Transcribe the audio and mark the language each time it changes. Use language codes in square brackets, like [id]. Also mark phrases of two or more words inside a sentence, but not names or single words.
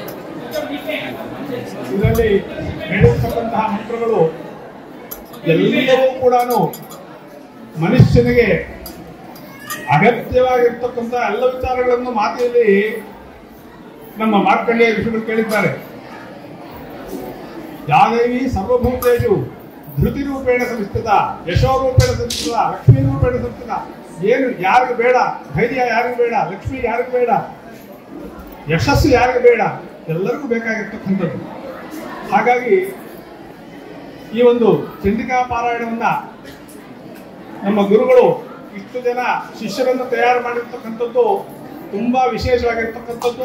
[kn] ಇದರಲ್ಲಿ ಹೇಳಿರ್ತಕ್ಕಂತಹ ಮಂತ್ರಗಳು ಎಲ್ಲವೂ ಕೂಡ ಮನುಷ್ಯನಿಗೆ ಅಗತ್ಯವಾಗಿರ್ತಕ್ಕಂಥ ಎಲ್ಲ ವಿಚಾರಗಳನ್ನು ಮಾತೆಯಲ್ಲಿ ನಮ್ಮ ಮಾರ್ಕಂಡೇಯ ಋಷಿಗಳು ಕೇಳಿದ್ದಾರೆ. [sa] ಯಾದೇವಿ ಸರ್ವಭೂತೇಷು ಧೃತಿ ರೂಪೇಣ ಸಂಸ್ಥಿತ, ಯಶೋರೂಪೇಣ ಸಂಸ್ಥಿತ, ಲಕ್ಷ್ಮೀ ರೂಪೇಣ ಸಂಸ್ಥಿತ. [kn] ಏನು ಯಾರಿಗೂ ಬೇಡ, ಧೈರ್ಯ ಯಾರಿಗೂ ಬೇಡ, ಲಕ್ಷ್ಮಿ ಯಾರಿಗೂ ಬೇಡ, ಯಶಸ್ಸು ಯಾರಿಗೂ ಬೇಡ, ಎಲ್ಲರಿಗೂ ಬೇಕಾಗಿರ್ತಕ್ಕಂಥದ್ದು. ಹಾಗಾಗಿ ಈ ಒಂದು ಚಂಡಿಕಾ ಪಾರಾಯಣವನ್ನ ನಮ್ಮ ಗುರುಗಳು ಇಷ್ಟು ಜನ ಶಿಷ್ಯರನ್ನು ತಯಾರು ಮಾಡಿರ್ತಕ್ಕಂಥದ್ದು ತುಂಬಾ ವಿಶೇಷವಾಗಿರ್ತಕ್ಕಂಥದ್ದು.